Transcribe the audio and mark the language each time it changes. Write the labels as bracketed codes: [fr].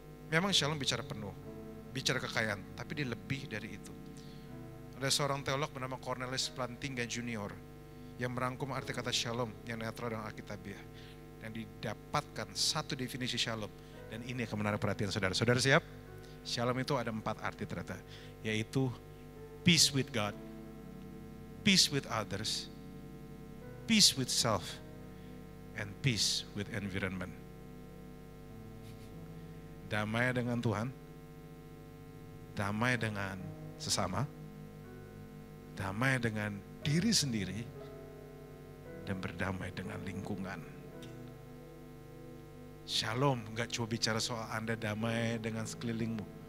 [id] Memang shalom bicara penuh, bicara kekayaan, tapi dia lebih dari itu. Ada seorang teolog bernama Cornelius Plantinga Junior yang merangkum arti kata shalom yang netral dan alkitabiah. Dan didapatkan satu definisi shalom. Dan ini akan menarik perhatian saudara. Saudara siap? Shalom itu ada 4 arti ternyata. Yaitu [en] peace with God, peace with others, peace with self, and peace with environment. [id] Damai dengan Tuhan, damai dengan sesama, damai dengan diri sendiri, dan berdamai dengan lingkungan. Shalom gak cuma bicara soal Anda damai dengan sekelilingmu.